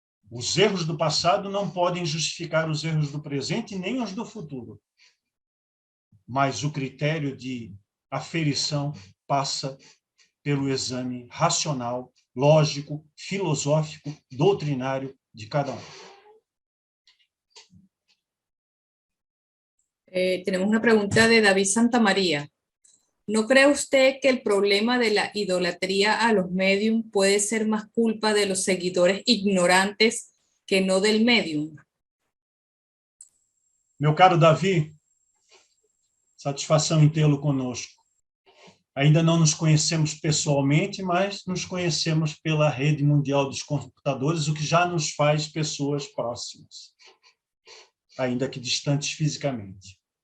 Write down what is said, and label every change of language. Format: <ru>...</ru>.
<pt>Os erros do passado não podem justificar os erros do presente nem os do futuro. Mas o critério de aferição passa pelo exame racional, lógico, filosófico, doutrinário de cada um.</pt> <es>Tenemos una pregunta de David Santamaría. ¿No cree usted que el problema de la idolatría a los médium puede ser más culpa de los seguidores ignorantes que no del médium?</es> <pt>Meu caro Davi, satisfação em tê-lo conosco. Ainda não nos conhecemos pessoalmente, mas nos conhecemos pela rede mundial dos computadores, o que já nos faz pessoas próximas, ainda que distantes fisicamente.</pt>